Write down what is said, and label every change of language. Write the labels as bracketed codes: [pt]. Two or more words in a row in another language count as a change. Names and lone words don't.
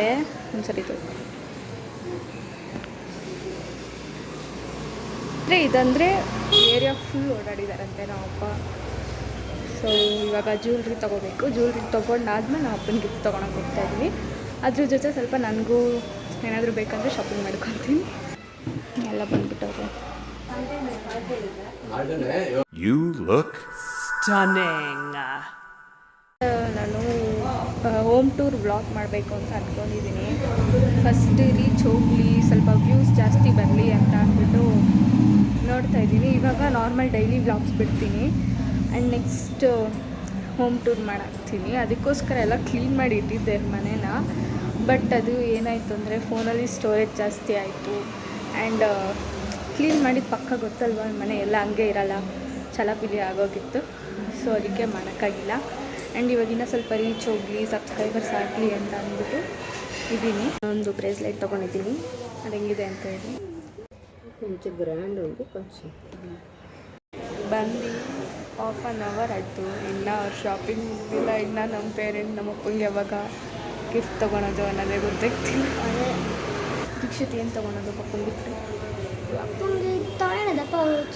[kn] ಒಂದ್ಸರಿ ಅಂದರೆ ಇದಂದರೆ ಏರಿಯಾ ಫುಲ್ ಓಡಾಡಿದಾರಂತೆ ನಮ್ಮಪ್ಪ. ಸೊ ಇವಾಗ ಜ್ಯುವೆಲ್ರಿ ತೊಗೋಬೇಕು. ಜ್ಯುವೆಲ್ರಿ ತೊಗೊಂಡಾದ್ಮೇಲೆ ನಾವು ಅಪ್ಪನ ಗಿಫ್ಟ್ ತೊಗೊಳಕ್ಕೆ ಹೋಗ್ತಾ ಇದ್ವಿ. ಅದ್ರ ಜೊತೆ ಸ್ವಲ್ಪ ನನಗೂ ಏನಾದರೂ ಬೇಕಂದರೆ ಶಾಪಿಂಗ್ ಮಾಡ್ಕೊತೀನಿ. ಎಲ್ಲ ಬಂದ್ಬಿಟ್ಟವ್ರೆ. [en] You look stunning. [kn] ನಾನು [en] home tour vlog [kn] ಮಾಡಬೇಕು ಅಂತ ಅಂದ್ಕೊಂಡಿದ್ದೀನಿ. [en] first reach [kn] ಹೋಗಲಿ, ಸ್ವಲ್ಪ ವ್ಯೂಸ್ ಜಾಸ್ತಿ ಬರಲಿ ಅಂತ ಅಂದ್ಬಿಟ್ಟು ನೋಡ್ತಾ ಇದ್ದೀನಿ. ಇವಾಗ [en] normal daily vlogs [kn] ಬಿಡ್ತೀನಿ [en] and next home tour [kn] ಮಾಡಾಕ್ತೀನಿ. ಅದಕ್ಕೋಸ್ಕರ ಎಲ್ಲ ಕ್ಲೀನ್ ಮಾಡಿ ಇಟ್ಟಿದ್ದೆ ಮನೇನ. ಬಟ್ ಅದು ಏನಾಯಿತು ಅಂದರೆ ಫೋನಲ್ಲಿ ಸ್ಟೋರೇಜ್ ಜಾಸ್ತಿ ಆಯಿತು [en] and clean [kn] ಮಾಡಿದ ಪಕ್ಕ ಗೊತ್ತಲ್ವ, ಮನೆ ಎಲ್ಲ ಹಂಗೆ ಇರಲ್ಲ, ಚಲಾಪಿಲಿ ಆಗೋಗಿತ್ತು. ಸೊ ಅದಕ್ಕೆ ಮಾಡೋಕ್ಕಾಗಿಲ್ಲ. ಆ್ಯಂಡ್ ಇವಾಗಿನ ಸ್ವಲ್ಪ ರೀಚ್ ಹೋಗಲಿ, ಸಬ್ಸ್ಕ್ರೈಬರ್ಸ್ ಆಗಲಿ ಅಂತ ಅಂದ್ಬಿಟ್ಟು ಇದ್ದೀನಿ. ಒಂದು ಬ್ರೇಸ್ಲೆಟ್ ತೊಗೊಂಡಿದ್ದೀನಿ, ಅದು ಹೆಂಗಿದೆ ಅಂತ ಹೇಳಿ. [te] కొంచెం గ్రాండ్ ఉంది కొంచెం. [kn] ಬಂದು [en] half an hour [kn] ಆಯಿತು, ಇನ್ನೂ ಅವ್ರು ಶಾಪಿಂಗ್ ಮುಗಿದಿಲ್ಲ. ಇನ್ನು ನಮ್ಮ ಪೇರೆಂಟ್ ನಮ್ಮ ಅಪ್ಪಂಗೆ ಯಾವಾಗ ಗಿಫ್ಟ್ ತೊಗೊಳೋದು ಅನ್ನೋದೇ ಗೊತ್ತಾಗ್ತಿಲ್ಲ. ದೀಕ್ಷಿತ್ ಏನು ತೊಗೊಳೋದು ಪಪ್ಪನ ಗಿಫ್ಟ್? ಅಪ್ಪಂಗೆ ತಗೊಳ್ಳೋದ ಪೌಚು,